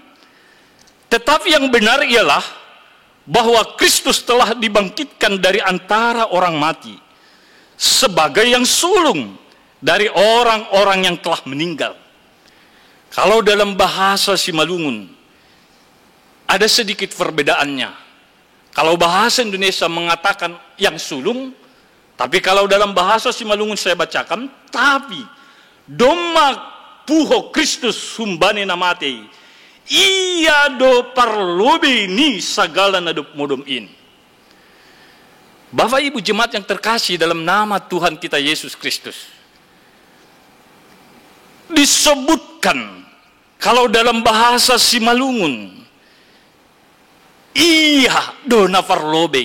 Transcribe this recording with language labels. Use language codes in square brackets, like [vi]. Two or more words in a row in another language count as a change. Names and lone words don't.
[id] Tetapi yang benar ialah bahwa Kristus telah dibangkitkan dari antara orang mati sebagai yang sulung dari orang-orang yang telah meninggal. Kalau dalam bahasa Simalungun ada sedikit perbedaannya. Kalau bahasa Indonesia mengatakan yang sulung, tapi kalau dalam bahasa Simalungun saya bacakan, [bts] tapi doma puho Kristus humbane namate, ia do parlobe ni sagala nadop modom in. [id] Bapak Ibu jemaat yang terkasih dalam nama Tuhan kita Yesus Kristus, disebutkan kalau dalam bahasa Simalungun, [bts] iya dona parlobe.